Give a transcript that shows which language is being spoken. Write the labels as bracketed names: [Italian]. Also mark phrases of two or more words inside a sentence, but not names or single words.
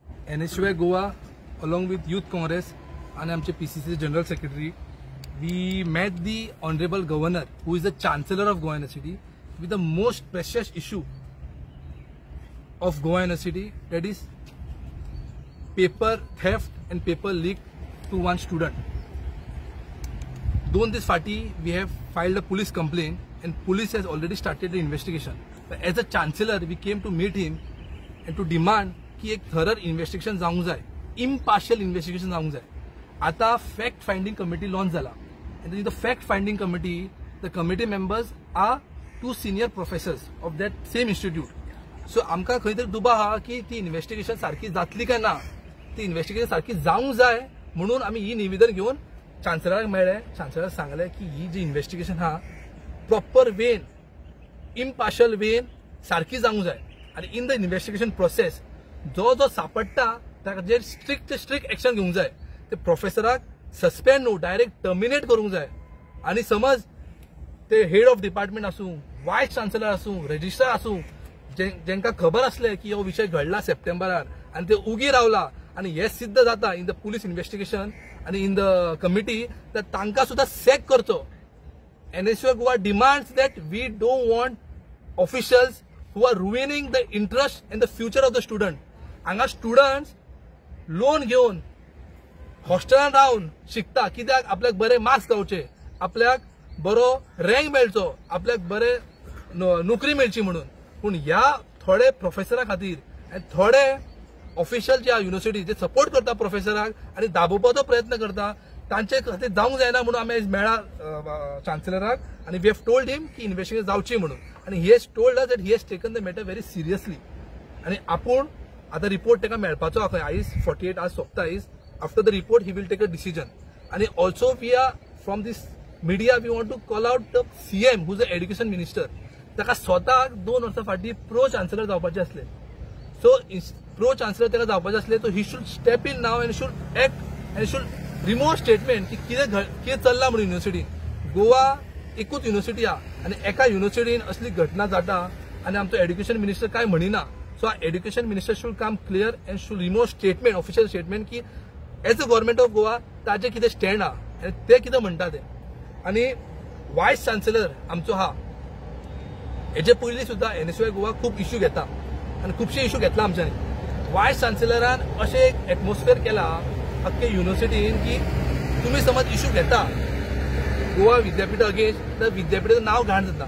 [English] NSUI Goa, along with Youth Congress and आमचे PCC General Secretary, we met the Honorable Governor, who is the Chancellor of Goa University, with the most precious issue of Goa University, that is paper theft and paper leak to one student. Doon this party, we have filed a police complaint, and police has already started the investigation. But as a Chancellor, we came to meet him and to demand [Konkani] की एक थरर इन्व्हेस्टिगेशन जावंक जाय, इम्पार्शियल इन्व्हेस्टिगेशन जावंक जाय. [English] आता fact finding committee launch जाला. in the fact finding committee, the committee members are 2 senior professors of that same institute. [Konkani] सो आमकां खंय तरी दुबाव आहा की ती इन्व्हेस्टिगेशन सारकी जातली काय ना, ती इन्व्हेस्टिगेशन सारकी जावंक जाय म्हणून आमी ही निवेदन घेवन चान्सलराक मेळ्ळे. चान्सलराक सांगले की ही जी इन्व्हेस्टिगेशन आहा प्रॉपर वेन, इम्पार्शियल वेन सारकी जावंक जाय, आनी [English] in the investigation process [Konkani] जो जो सापडटा ताचेर [English] strict action [Konkani] घेवंक जाय. ते प्रोफेसराक सस्पेंड न्हू, [English] direct terminate [Konkani] करूंक जाय. आनी समज ते [English] head of department [Konkani] आसूं, [English] vice chancellor [Konkani] आसूं, रजिस्ट्रार आसूं, जेंका खबर आसले की हो विषय घडला सप्टेंबरार आनी ते उगी रावला आनी हे सिद्ध जाता [English] in the police investigation [Konkani] आनी [English] in the committee, [Konkani] तर तांकां सुद्धा सॅक करचो. [English] NSUI Goa demands that we don't want officials who are ruining the interest and the future of the student. [Konkani] हांगा स्टुडंट्स लोन घेवन हॉस्टेलान रावन शिकता, कित्याक आपल्याक बरे मार्क्स गावचे, आपल्याक बरो रँक मेळचो, आपल्याक बरे नोकरी मेळची म्हणून. पूण ह्या थोडे प्रोफेसरा खातीर आनी थोडे ऑफिशियल जे युनिव्हर्सिटी जे सपोर्ट करता प्रोफेसराक आनी दाबोवपाचो प्रयत्न करता, तांचे खातीर जावंक जायना म्हणून आमी मेळ्ळा चान्सलराक आनी [English] we have told him [Konkani] की इन्व्हेस्टिगेशन जावची म्हणून. [English] आनी he has told us that he has taken the matter very seriously. [Konkani] आनी आपूण आता रिपोर्ट ताका मेळपाचो आहा खंय आयज 48 hours सोंपता आयज. [English] after the report he will take a decision. आनी also we are from this media we want to call out the CM who is the education minister. [Konkani] ताका स्वताक 2 वर्सां फाटीं [English] pro chancellor [Konkani] जावपाचे आसले. [English] so pro chancellor [Konkani] ताका जावपाचे आसले, [English] so he should step in now and should act and should remove statement [Konkani] की कितें चल्ला म्हणून युनिव्हर्सिटीन. गोवा एकूच युनिव्हर्सिटी आहा आनी एका युनिव्हर्सिटीन असली घटना जाता आनी आमचो [English] education minister [Konkani] काय म्हणिना. [English] So our education minister should come clear and should remove statement, official statement की as a government of Goa [Konkani] ताजे कितें स्टँड आहा आनी ते कितें म्हणटा ते. आनी [English] vice chancellor [Konkani] आमचो आहा, हेजे पयलीं सुद्दां NSUI गोवा खूब इश्यू घेता आनी खुबशे इश्यू घेतला आमच्यांनी. वायस चान्सलरान अशें एक एटमॉस्फियर केला अख्खे युनिव्हर्सिटीन की तुमी समज इश्यू घेता गोवा विद्यापीठ अगेन्स्ट, तर विद्यापीठाचें नांव घाण जाता.